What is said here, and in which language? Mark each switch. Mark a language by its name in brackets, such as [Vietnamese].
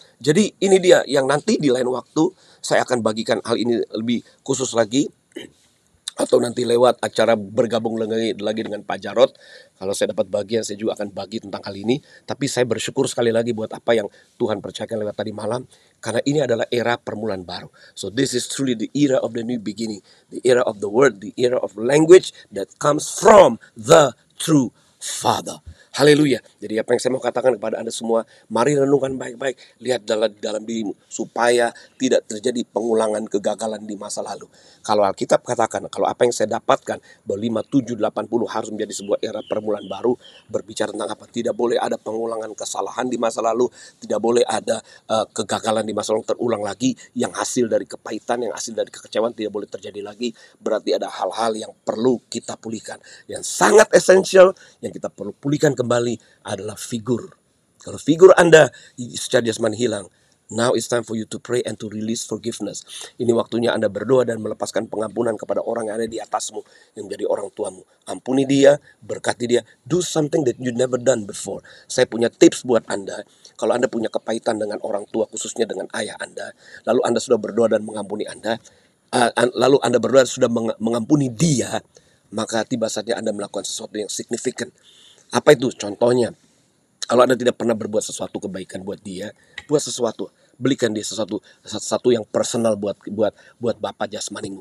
[Indonesian] Jadi ini dia yang nanti di lain waktu saya akan bagikan hal ini lebih khusus lagi. Atau nanti lewat acara bergabung lagi dengan Pak Jarod. Kalau saya dapat bagian, saya juga akan bagi tentang hal ini. Tapi saya bersyukur sekali lagi buat apa yang Tuhan percayakan lewat tadi malam. Karena ini adalah era permulaan baru. [English] So this is truly the era of the new beginning. The era of the word, the era of language that comes from the true Father. [Indonesian] Haleluya. Jadi apa yang saya mau katakan kepada Anda semua, mari renungkan baik-baik, lihat dalam dirimu supaya tidak terjadi pengulangan kegagalan di masa lalu. Kalau Alkitab katakan, kalau apa yang saya dapatkan bahwa 5780 harus menjadi sebuah era permulaan baru, berbicara tentang apa? Tidak boleh ada pengulangan kesalahan di masa lalu, tidak boleh ada kegagalan di masa lalu terulang lagi, yang hasil dari kepahitan, yang hasil dari kekecewaan tidak boleh terjadi lagi. Berarti ada hal-hal yang perlu kita pulihkan. Yang sangat esensial yang kita perlu pulihkan kembali adalah figur. Kalau figur Anda secara jasmani hilang, [English] now it's time for you to pray and to release forgiveness. [Indonesian] Ini waktunya Anda berdoa dan melepaskan pengampunan kepada orang yang ada di atasmu, yang menjadi orang tuamu. Ampuni dia, berkati dia, [English] do something that you never done before. [Indonesian] Saya punya tips buat Anda. Kalau Anda punya kepahitan dengan orang tua, khususnya dengan ayah Anda, lalu Anda sudah berdoa dan mengampuni lalu Anda berdoa sudah mengampuni dia, maka tiba saatnya Anda melakukan sesuatu yang signifikan. Apa itu? Contohnya, kalau Anda tidak pernah berbuat sesuatu kebaikan buat dia, buat sesuatu, belikan dia sesuatu yang personal buat Bapa jasmanimu.